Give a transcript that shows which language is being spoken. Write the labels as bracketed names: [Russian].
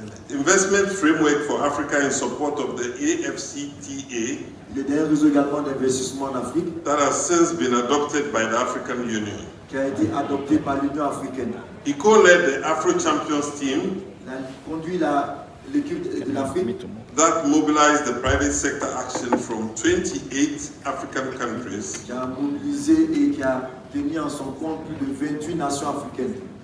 [English] investment framework for Africa in support of the AFCTA. [French] Le dernier réseau également d'investissement en Afrique. [English] That has since been adopted by the African Union. [French] Qui a été adopté par l'Union africaine. [English] He co-led the Afro Champions team. [French] Il a conduit l'équipe de l'Afrique. [English] That mobilized the private sector action from 28 African countries. [French] Qui a mobilisé et qui a tenu en son compte plus de 28 nations africaines.